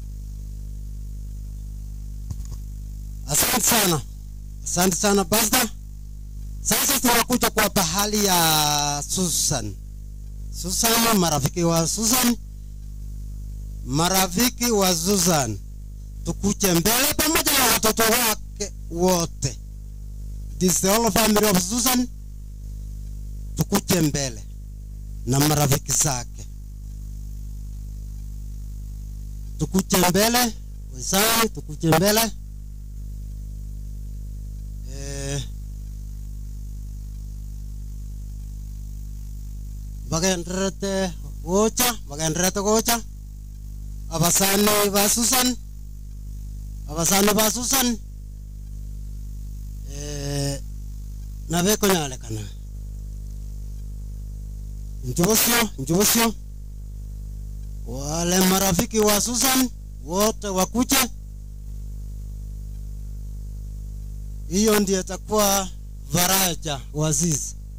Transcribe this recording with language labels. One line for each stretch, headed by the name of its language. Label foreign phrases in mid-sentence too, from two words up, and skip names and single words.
Swahili: Asante sana pastor. Sasa tunakuja kwa pahali ya Susan. Susan, marafiki wa Susan. Marafiki wa Susan. Tukuje mbele pamoja na watoto wake wote.
English: This is the whole family of Susan.
Swahili: Tukuje mbele na marafiki zake. Tukuje mbele, wenzangu, tukuje mbele.
Gusii: Bagenrete gocha abasane ba Susan nabe konyale kana njosio
Swahili: wale marafiki wa Susan wote wakuche. Hiyo ndiyo itakuwa faraja wazizi.